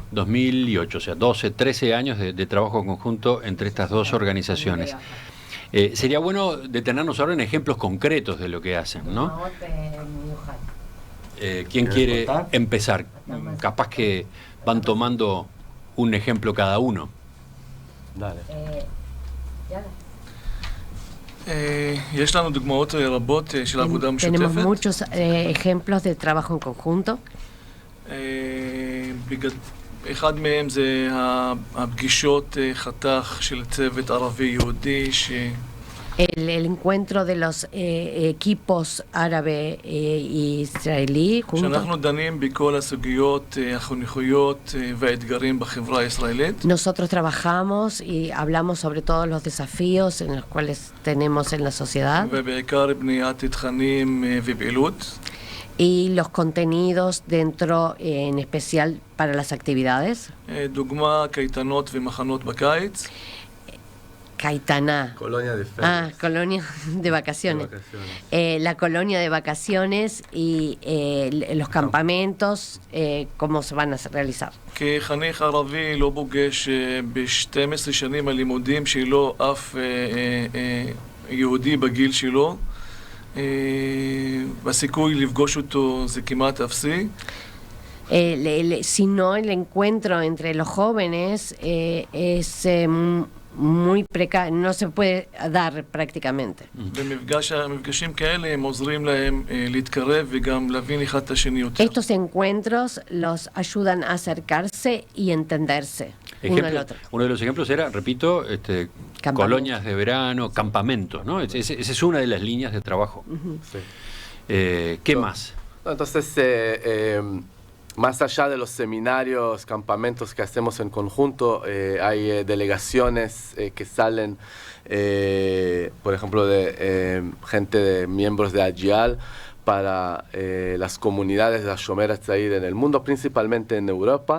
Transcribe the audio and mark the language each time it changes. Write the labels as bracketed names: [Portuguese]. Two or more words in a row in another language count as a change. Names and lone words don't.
[Spanish] 2008, o sea, 12, 13 años de trabajo conjunto entre estas dos organizaciones. Sería bueno detenernos ahora en ejemplos concretos de lo que hacen, ¿no? ¿Quién quiere empezar? Capaz que van tomando un ejemplo cada uno. Dale. [Hebrew] יש לנו דוגמאות רבות של עבודה משותפת. [Spanish] Tenemos muchos ejemplos de trabajo en conjunto. [Hebrew] אחד מהם זה הפגישות חתך של צוות ערבי-יהודי [Spanish] El encuentro de los equipos árabe y israelí juntos. [Hebrew] שאנחנו דנים בכל הסוגיות החינוכיות והאתגרים בחברה הישראלית. [Spanish] Nosotros trabajamos y hablamos sobre todos los desafíos en los cuales tenemos en la sociedad. [Hebrew] ובעיקר בניית תכנים ופעילות. [Spanish] Y los contenidos dentro, en especial para las actividades. [Hebrew] דוגמה, קייטנות ומחנות בקיץ. [Spanish] Caitaná. Colonia de ferias. Colonia de vacaciones. La colonia de vacaciones y los campamentos, cómo se van a realizar. [Hebrew] כחניך ערבי לא פוגש ב-12 שנים הלימודים שלו אף יהודי בגיל שלו. הסיכוי לפגוש אותו זה כמעט אפסי. [Spanish] Si no, el encuentro entre los jóvenes es muy precario, no se puede dar prácticamente. [Hebrew] במפגשים כאלה הם עוזרים להם להתקרב וגם להבין אחד את השני יותר. [Spanish] Estos encuentros los ayudan a acercarse y entenderse uno al otro. Uno de los ejemplos era, repito, colonias de verano, campamentos, ¿no? Esa es una de las líneas de trabajo. Sí. ¿Qué más? Entonces, más allá de los seminarios, campamentos que hacemos en conjunto, hay delegaciones que salen, por ejemplo, de gente de miembros de Agial para las comunidades de Shomer HaTzair en el mundo, principalmente en Europa.